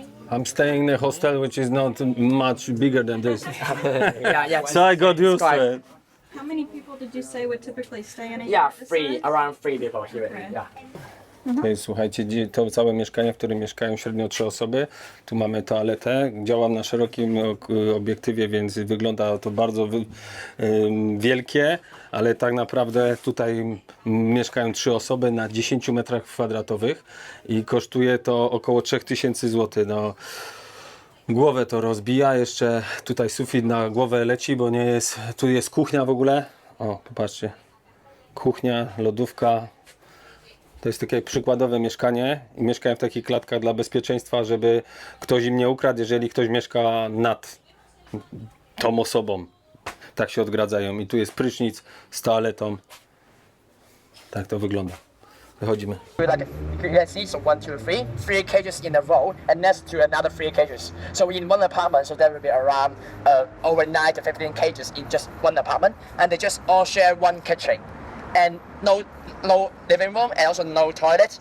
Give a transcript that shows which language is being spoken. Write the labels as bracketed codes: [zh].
[en] I'm staying in a hostel which is not much bigger than this. Yeah. So I got used to quite- it. How many people did you say would typically stay in a Yeah, unit this three, size? around 3 people here. Yeah. [pl] To jest, słuchajcie, to całe mieszkanie, w którym mieszkają średnio 3 osoby. Tu mamy toaletę. Działam na szerokim obiektywie, więc wygląda to bardzo wielkie, ale tak naprawdę tutaj mieszkają 3 osoby na 10 metrach kwadratowych i kosztuje to około 3000 zł. No, głowę to rozbija, jeszcze tutaj sufit na głowę leci, bo nie jest, tu jest kuchnia w ogóle. O, popatrzcie, kuchnia, lodówka. To jest takie przykładowe mieszkanie i mieszkają w takich klatkach dla bezpieczeństwa, żeby ktoś im nie ukradł, jeżeli ktoś mieszka nad tą osobą. Tak się odgradzają. I tu jest prysznic z toaletą. Tak to wygląda. Wychodzimy. [en] Like you can see, so 1, 2, 3, 3 cages in a row, and next to another 3 cages. So in one apartment, so there will be around over 9 to 15 cages in just one apartment, and they just all share one kitchen, and no living room, and also no toilet.